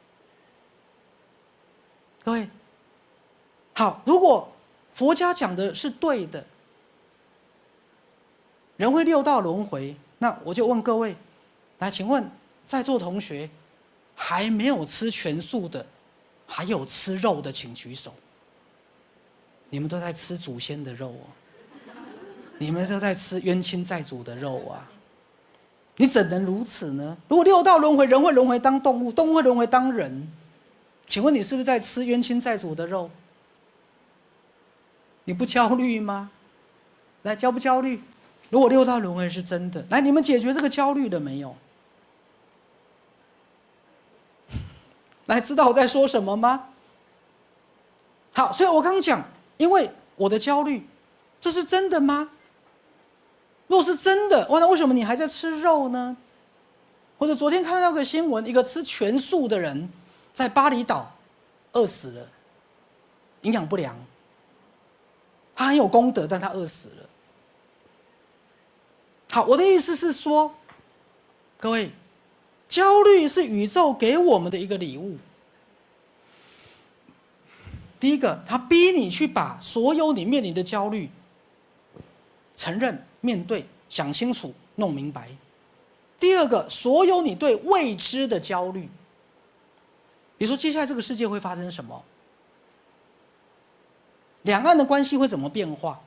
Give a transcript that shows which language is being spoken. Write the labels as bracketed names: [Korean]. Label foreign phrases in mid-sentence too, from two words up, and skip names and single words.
[Chinese] 各位，好，如果佛家講的是對的，人會六道輪迴，那我就問各位，來，請問在座同學還沒有吃全素的，還有吃肉的，請舉手。你們都在吃祖先的肉哦，你們都在吃冤親債主的肉啊！你怎能如此呢？如果六道輪迴，人會輪迴當動物，動物會輪迴當人，請問你是不是在吃冤親債主的肉？你不焦慮嗎？來，焦不焦慮？如果六道輪迴是真的，來，你們解決這個焦慮了沒有？來，知道我在說什麼嗎？好，所以我剛講，因為我的焦慮，這是真的嗎？若是真的，那為什麼你還在吃肉呢？或者昨天看到個新聞，一個吃全素的人在巴厘島餓死了，營養不良。他很有功德，但他餓死了。好，我的意思是說，各位，焦慮是宇宙給我們的一個禮物。第一個，他逼你去把所有你面臨的焦慮承認、面對、想清楚、弄明白。第二個，所有你對未知的焦慮，比如說接下來這個世界會發生什麼，兩岸的關係會怎麼變化？